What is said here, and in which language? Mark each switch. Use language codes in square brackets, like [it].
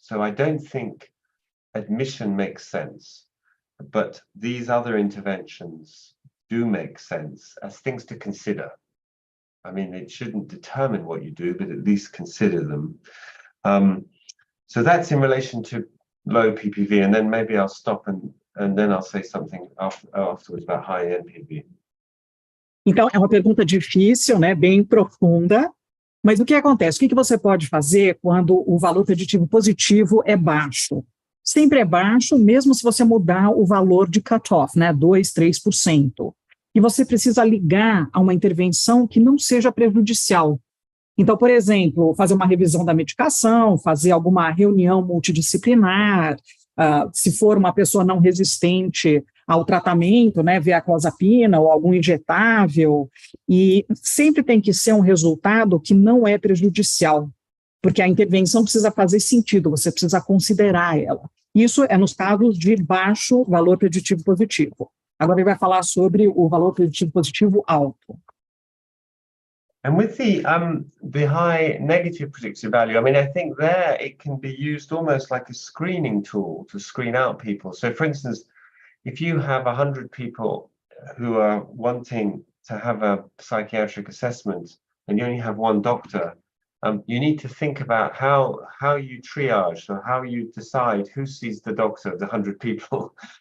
[en] So I don't think admission makes sense, but these other interventions do make sense as things to consider. I mean, it shouldn't determine what you do, but at least consider them. So that's in relation to low PPV, and then maybe I'll stop and then I'll say something afterwards about high NPV. [pt] Então, é uma pergunta difícil, né, bem profunda, mas o que acontece? O que você pode fazer quando o valor preditivo positivo é baixo? Sempre é baixo, mesmo se você mudar o valor de cutoff, né, 2%, 3%. E você precisa ligar a uma intervenção que não seja prejudicial. Então, por exemplo, fazer uma revisão da medicação, fazer alguma reunião multidisciplinar, se for uma pessoa não resistente ao tratamento, né, via clozapina ou algum injetável, e sempre tem que ser um resultado que não é prejudicial, porque a intervenção precisa fazer sentido, você precisa considerar ela. Isso é nos casos de baixo valor preditivo positivo. Agora ele vai falar sobre o valor preditivo positivo alto. [en] And with the high negative predictive value, I mean, I think there it can be used almost like a screening tool to screen out people. So, for instance, if you have 100 people who are wanting to have a psychiatric assessment and you only have one doctor, you need to think about how you triage, or how you decide who sees the doctor of the 100 people.